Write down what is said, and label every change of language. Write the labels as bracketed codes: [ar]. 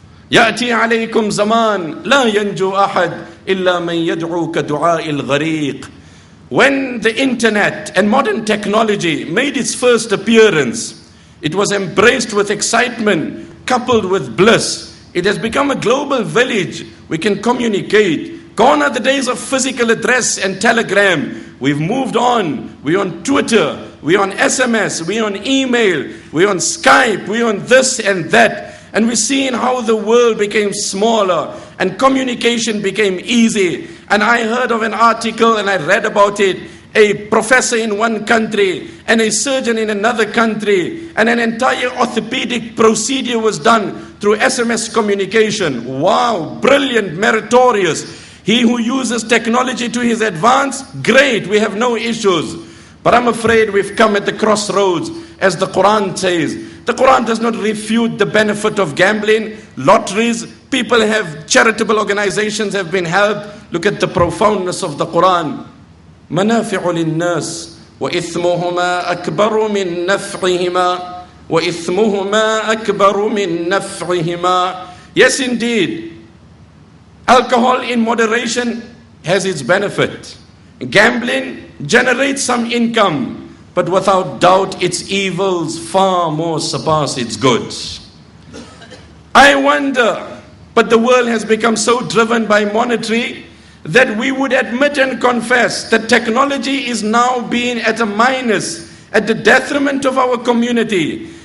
[ar] يأتي عليكم زمان لا ينجو أحد إلا من يدعو كدعاء الغريق. [en] When the internet and modern technology made its first appearance, it was embraced with excitement, coupled with bliss. It has become a global village. We can communicate. Gone are the days of physical address and telegram. We've moved on. We're on Twitter. We're on SMS. We're on email. We're on Skype. We're on this and that. And we're seeing how the world became smaller and communication became easy. And I heard of an article and I read about it. A professor in one country and a surgeon in another country, and an entire orthopedic procedure was done through SMS communication. Wow, brilliant, meritorious. He who uses technology to his advance, great, we have no issues. But I'm afraid we've come at the crossroads, as the Quran says. The Quran does not refute the benefit of gambling, lotteries. People have, charitable organizations have been helped. Look at the profoundness of the Quran. [ar] منافع للناس وإثمهما أكبر من نفعهما وإثمهما أكبر من نفعهما. [en] Yes, indeed. Alcohol in moderation has its benefit. Gambling generates some income, but without doubt its evils far more surpass its goods. I wonder, but the world has become so driven by monetary that we would admit and confess that technology is now being at a minus, at the detriment of our community.